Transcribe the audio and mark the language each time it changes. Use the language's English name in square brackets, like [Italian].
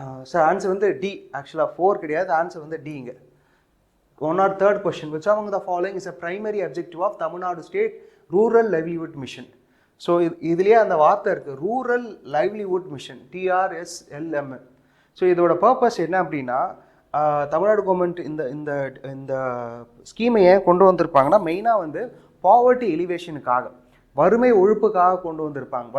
[Tamil] Sir answer வந்து D. ஆக்சுவலாக 4 கிடையாது, ஆன்சர் வந்து டிங்க. [English] 1 or 3rd question, which among the following is a primary objective of Tamil Nadu State Rural Livelihood Mission? [Tamil] So இதுலேயே அந்த வார்த்தை இருக்குது, rural livelihood mission, TRSLM. So இதோட purpose என்ன அப்படின்னா, தமிழ்நாடு கவர்மெண்ட் இந்த இந்த இந்த ஸ்கீமை ஏன் கொண்டு வந்திருப்பாங்கன்னா மெயினாக வந்து பாவர்ட்டி எலிவேஷனுக்காக, வறுமை ஒழிப்புக்காக கொண்டு வந்திருப்பாங்க.